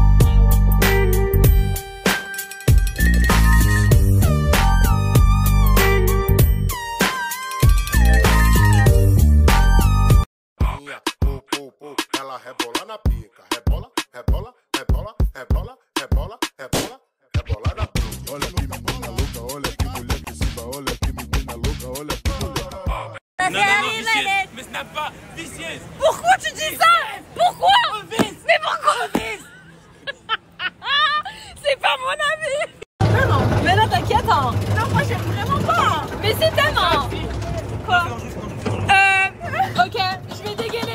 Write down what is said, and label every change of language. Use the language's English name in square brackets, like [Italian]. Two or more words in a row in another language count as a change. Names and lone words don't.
[Portuguese] Ela rebola na pica, rebola, rebola, rebola, rebola, rebola, rebola, rebola na pica. Olha que menina louca, olha que mulher agressiva, olha que menina louca, olha que mulher. [French] Non, vicieuse. Mais ce n'est pas vicieuse. Pourquoi tu dis ça? Pourquoi? Mais pourquoi? C'est pas mon avis. Vraiment. Mais là t'inquiète hein. Non moi j'aime vraiment pas. Mais c'est tellement. Quoi? Ok, je vais dégainer.